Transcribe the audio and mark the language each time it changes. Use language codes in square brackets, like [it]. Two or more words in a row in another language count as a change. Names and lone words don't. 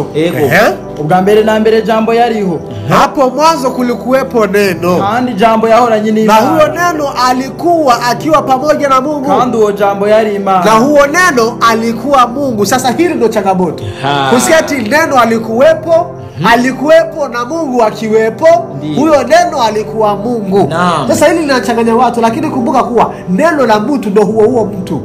[rn] Ubwa mbere na mbere jambo yariho, [sw] hapo mwanzo kulikuwepo neno, [rn] kandi jambo yahoranye n'Imana, [sw] na huyo neno alikuwa akiwa pamoja na Mungu, [rn] kandi huyo jambo yari Imana, [sw] na huyo neno alikuwa Mungu. Sasa hili ndio changamoto, kusikia ati neno alikuwepo na Mungu akiwepo, huyo neno alikuwa Mungu. Sasa hili linachanganya watu, lakini kumbuka kuwa neno la mtu ndio huo mtu.